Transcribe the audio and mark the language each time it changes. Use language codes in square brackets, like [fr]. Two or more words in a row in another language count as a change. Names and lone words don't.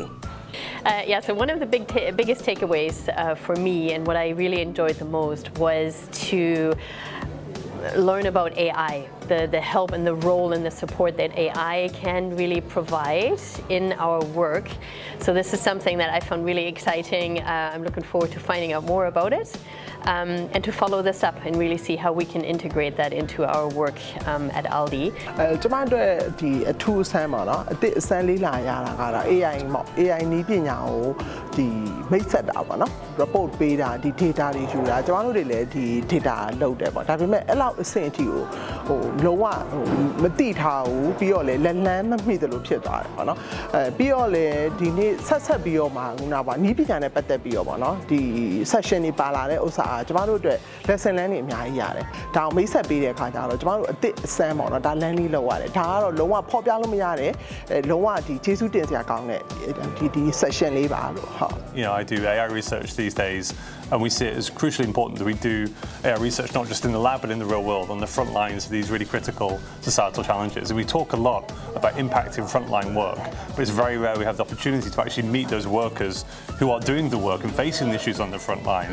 [en] So one of the biggest takeaways for me and what I really enjoyed the most was to learn about AI, the help and the role and the support that AI can really provide in our work. So this is something that I found really exciting. I'm looking forward to finding out more about it and to follow this up and really see how we can integrate that into our work at Aldi. [my] ကျွန်မတို့ဒီအထူးအဆန်းပါနော်အသစ်အဆန်းလေးလာရတာကတော့ AI ပေါ့ AI နည်းပညာကိုဒီမိတ်ဆက်တာပေါ့နော် report ပေးတာဒီ data တွေ ယူတာကျွန်တော်တို့တွေလည်းဒီ data လောက်တယ်ပေါ့ဒါပေမဲ့အဲ့လောက်အဆင့်အထိကိုလုံးဝမသိထားဘူးပြီးတော့လည်းလက်လန်းမမိသလိုဖြစ်သွားတယ်ပေါ့နော်ပြီးတော့လည်းဒီနေ့ဆက်ပြီးတော့မှခုနကပါနည်းပညာနဲ့ပတ်သက်ပြီးတော့ပေါ့နော်ဒီ session တွေပါလာတဲ့ဥစ္စာကျွန်တော်တို့အတွက် [en] lesson learn [my] တွေအများကြီးရတယ်ဒါအောင်မိတ်ဆက်ပေးတဲ့အခါကျတော့ကျွန်တော်တို့အသစ်အဆန်းပေါ့နော်ဒါ learn လေးလောက်ရတယ်ဒါကတော့လုံးဝဖော်ပြလို့မရတယ်လုံးဝဒီကျေးဇူးတင်စရာကောင်းတဲ့ဒီ session လေးပါလို့ဟုတ် [en] You know, I do AI research these days, and we see it as crucially important that we do AI research not just in the lab but in the real world, on the front lines of these really critical societal challenges. And we talk a lot about impacting frontline work, but it's very rare we have the opportunity to actually meet those workers who are doing the work and facing the issues on the front line.